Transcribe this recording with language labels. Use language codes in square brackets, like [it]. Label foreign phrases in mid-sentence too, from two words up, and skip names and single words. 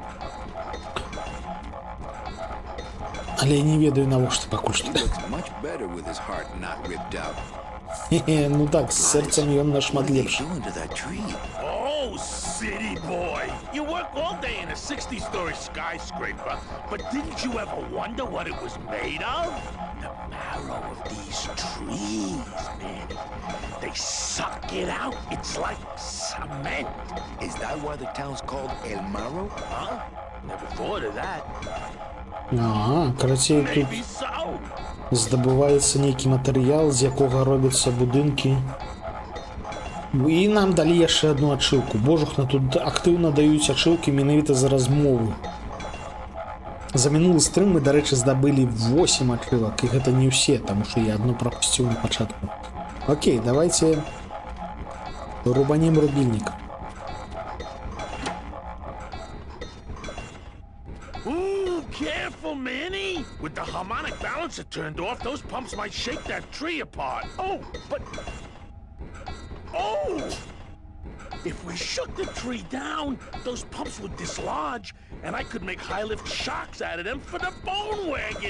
[be] Але я не ведаю, навошта пакуль што. [en] Looks much better with his heart not ripped out. [be] Ну так, з сэрцам ён нашмат [en] What are they [be] лепш. [en] doing to that tree? Oh, city boy. You work all day in a 60-story skyscraper, but didn't you ever wonder what it was made of? The marrow of these trees, Manny. They suck it out. It's like cement. Is that why the town's called El Marro? Huh? Never thought of that. [be] Ага, карацей, тут [en] Maybe so. [be] здабываецца нейкі матэрыял, з якога робяцца будынкі. І нам далі яшчэ одну ачылку. Божухна, тут актыўна даюць ачылкі менавіта за размовы. За мінулы стрым мы, дарэчы, здабылі 8 ачылак, і гэта не ўсе, таму што я адну прапусціў на пачатку. [ru] Окей, давайте рубанем рубільнік. [en] Ooh, careful, Manny. With the harmonic balancer turned off, those pumps might shake that tree apart. Oh, but... Oh! If we shook the tree down, those pumps would dislodge, and I could make high-lift shocks out of them for the bone wagon.